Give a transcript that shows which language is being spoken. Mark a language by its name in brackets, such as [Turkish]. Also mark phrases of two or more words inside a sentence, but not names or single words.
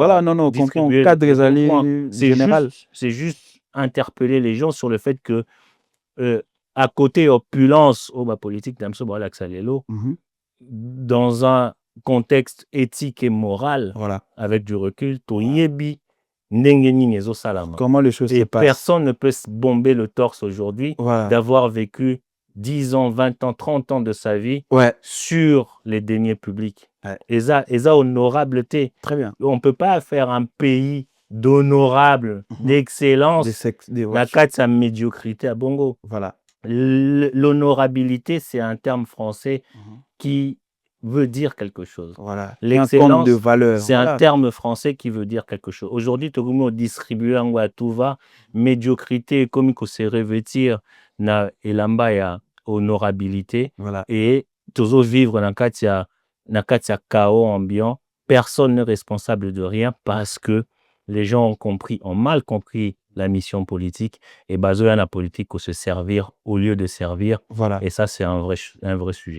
[French] distribuer cadre général. C'est juste interpeller les gens sur le fait que à côté opulence ou ma politique dans un contexte éthique et moral, Voilà. avec du recul, [Lingala] toyebi ndenge nini ezosalama. [French] Comment les choses se Et passent. personne ne peut se bomber le torse aujourd'hui Voilà. d'avoir vécu 10 ans, 20 ans, 30 ans de sa vie Ouais. sur les deniers publics. Ouais. Et ça honorabilité. Très bien. On ne peut pas faire un pays d'honorable, d'excellence, [Lingala] na kati sa médiocrité à bongo. [French] Voilà. L'honorabilité, c'est un terme français qui veut dire quelque chose. Voilà. L'excellence, de valeur. c'est un terme français qui veut dire quelque chose. Aujourd'hui, tout le monde distribue à tout va. Médiocrité, comme il se revêtir [Lingala] na elamba ya [French] honorabilité. Voilà. Et toujours vivre dans le chaos ambiant. Personne n'est responsable de rien parce que les gens ont mal compris la mission politique et besoin la politique pour se servir au lieu de servir. Voilà. Et ça, c'est un vrai sujet.